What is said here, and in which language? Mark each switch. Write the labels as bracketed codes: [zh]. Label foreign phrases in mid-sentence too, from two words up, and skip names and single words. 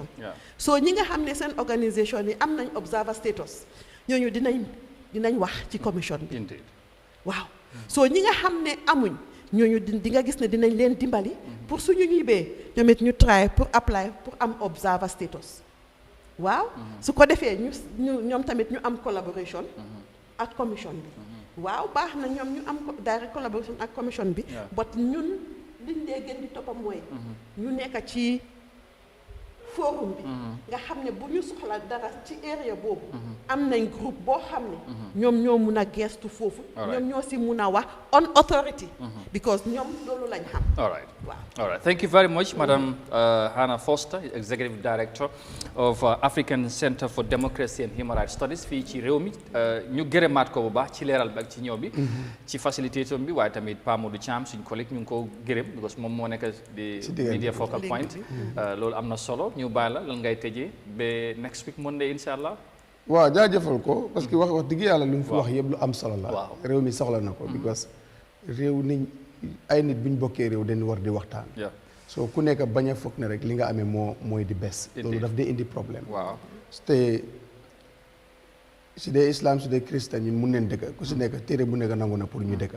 [wo] so ñi nga xam ne seen organisation yi am nañ [en] observer status [wo] ñooñu dinañ wax ci commission bi waaw so ñi nga xam ne amuñ ñooñu di nga gis ne dinañ leen dimbali pour suñu ñibbee ñoom it ñu try pour apply pour am [en] observer status [wo] waaw su ko defee ñu ñoom tamit ñu am collaboration ak commission bi waaw baax na ñoom ñu am [en] direct collaboration [wo] ak commission bi but ñun liñ dee gën di toppa mooy ñu nekk ci forum bi nga xam ne bu ñu soxla dara ci area boobu am nañ groupe boo xam ne ñoom ñoo mun a gestu foofu ñoom ñoo si mun a wax [en] on authority because [wo] ñoom loolu lañ xam [en] all right thank you very much Madam Hannah Foster, Executive Director of African Center for Democracy and Human Rights Studies [wo] fii ci réew mi ñu gërëmaat ko bu baax ci leeral bi ak ci ñëw bi ci facilitator bi waaye tamit Pa Modou Thiam suñ collègue ñu ngi ko gërëm because moom moo nekk di [en] media focal point [wo] loolu am na solo ñu bàyyi la lan ngay tëjee ba [en] next week Monday [ar] إن شاء الله. [wo] waaw jaajëfal ko [fr] parce que [wo] wax dëgg yàlla lu mu fi wax yëpp lu am solo la. réew mi soxla na ko. because réew nit ay nit bu ñu bokkee réew dañu war di waxtaan. soo ku nekk bañ a foog ne rek li nga amee mooy di bes. loolu daf dee indi problème. te su dee islam su dee christian ñun mun neen dëkk ku si nekk téere bu nekk nangu na pour ñu dëkk.